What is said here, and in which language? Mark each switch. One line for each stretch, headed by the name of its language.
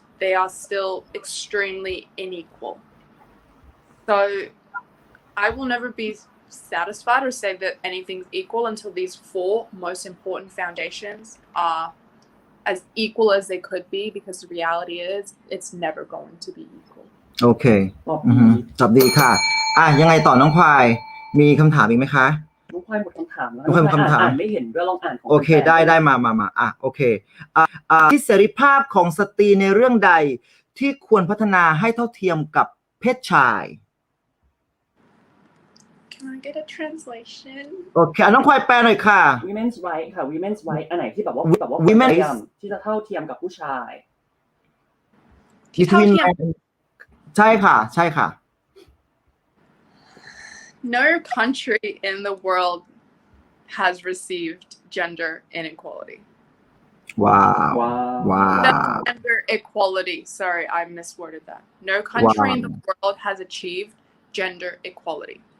English: They are still extremely unequal. So I will never be satisfied or say that anything's equal until these 4 most important foundations are as equal as they could be, because the reality is it's never going to be equal.
Thai: โอเคจับดีค่ะยังไงต่อน้องควายมีคำถามอีกไหมคะ น้องควายหมดคำถามแล้ว น้องควายหมดคำถาม อ่านไม่เห็นด้วยลองอ่านของ โอเคได้มาโอเคที่เสรีภาพของสตรีในเรื่องใดที่ควรพัฒนาให้เท่าเทียมกับเพศชาย
English: Can I get a translation?
Thai: โอเคน้องควายแปลหน่อยค่ะ women's right ค่ะ women's right อันไหนที่แบบว่า
English: women
Thai: ที่จะเท่าเทียมกับผู้ชาย between ใช่ค่ะ
English: No country in the world has received gender inequality. Wow. That's gender equality. Sorry, I misworded that. No country in the world has achieved gender equality.